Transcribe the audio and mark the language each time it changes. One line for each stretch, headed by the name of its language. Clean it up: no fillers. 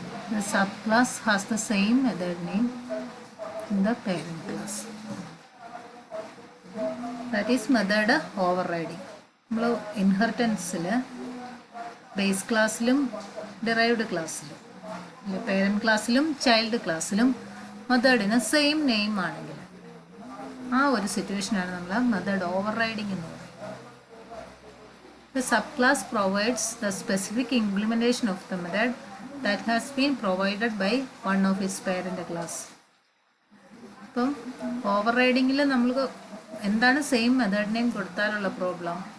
English: The subclass has the same method name in the parent class. That is method overriding.
Malayalam: നമ്മൾ ഇൻഹെറിറ്റൻസിൽ base ക്ലാസ്സിലും derived ക്ലാസ്സിലും parent ക്ലാസ്സിലും child ക്ലാസ്സിലും മെത്തേഡിന് same name ആണെങ്കിൽ ആ ഒരു സിറ്റുവേഷനാണ് നമ്മൾ മെത്തേഡ് ഓവർ റൈഡിങ് എന്ന് പറയുന്നത്.
English: The subclass provides the specific implementation of the method that has been provided by one of its parent class.
Malayalam: ഇപ്പം ഓവർ റൈഡിങ്ങിൽ നമ്മൾ എന്താണ് സെയിം മെത്തേഡ് നെയിം കൊടുത്താലുള്ള പ്രോബ്ലം?